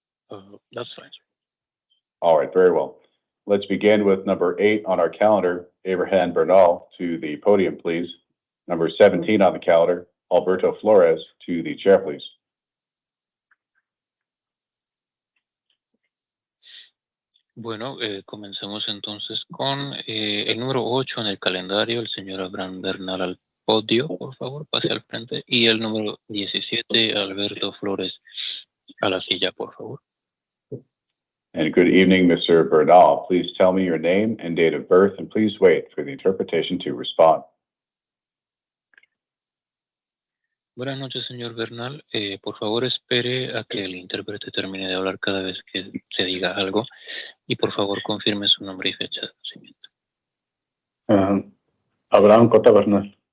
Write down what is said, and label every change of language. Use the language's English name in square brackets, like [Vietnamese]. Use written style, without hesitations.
[English] That's fine, sir. All right, very well. Let's begin with number 8 on our calendar, Abraham Bernal, to the podium, please. Number 17 on the calendar, Alberto Flores, to the chair, please. [Spanish] Bueno, comencemos entonces con el número 8 en el calendario, el señor Abraham Bernal al podio, por favor, pase al frente. Y el número 17, Alberto Flores, a la silla, por favor. [English] And good evening, Mr. Bernal. Please tell me your name and date of birth, and please wait for the interpretation to respond. [Spanish] Buenas noches, señor Bernal. Por favor, espere a que el intérprete termine de hablar cada vez que se diga algo. Y por favor, confirme su nombre y fecha de nacimiento. Abraham Cota Bernal.